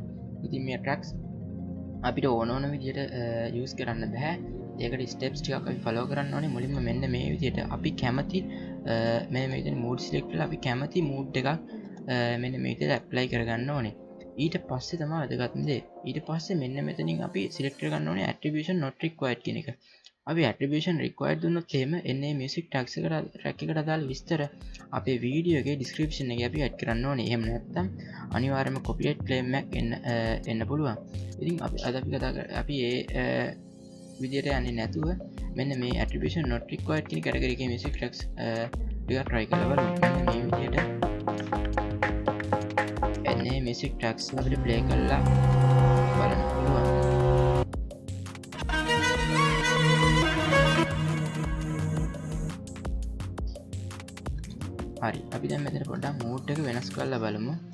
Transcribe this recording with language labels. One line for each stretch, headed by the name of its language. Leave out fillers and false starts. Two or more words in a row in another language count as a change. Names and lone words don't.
Sinhala: ඉතින් මේ tracks අපිට ඕන විදිහට use කරන්න බෑ. ඒකට steps ටිකක් අපි follow කරන්න ඕනේ. මුලින්ම මෙන්න මේ විදිහට අපි කැමති මෙන්න මේ විදිහට
English: mood select
Sinhala: කරලා අපි කැමති mood එකක් මෙන්න මේ විදිහට apply කරගන්න ඕනේ. ඊට පස්සේ තමයි වැදගත්ම දේ. ඊට පස්සේ මෙන්න මෙතනින් අපි select කරගන්න ඕනේ
English: attribution not required
Sinhala: කියන එක. අපි
English: attribution required
Sinhala: දුන්නොත් එහෙම එන්නේ
English: music tracks
Sinhala: එකට track එකට අදාළ විස්තර අපේ වීඩියෝ එකේ description එකේ අපි add කරන්න ඕනේ. එහෙම නැත්නම් අනිවාර්යයෙන්ම
English: copyright claim
Sinhala: එකක් එන්න පුළුවන්. ඉතින් අපි ඒ විදියට යන්නේ නැතුව මෙන්න මේ
English: attribution not required
Sinhala: කියන category එකේ
English: music tracks
Sinhala: ටිකක් try කරලා බලමු. මෙන්න මේ විදියට
English: music tracks
Sinhala: අපිට play කරලා බලන්න පුළුවන්. හරි අපි දැන් මෙතන පොඩ්ඩක් mood එක වෙනස් කරලා බලමු.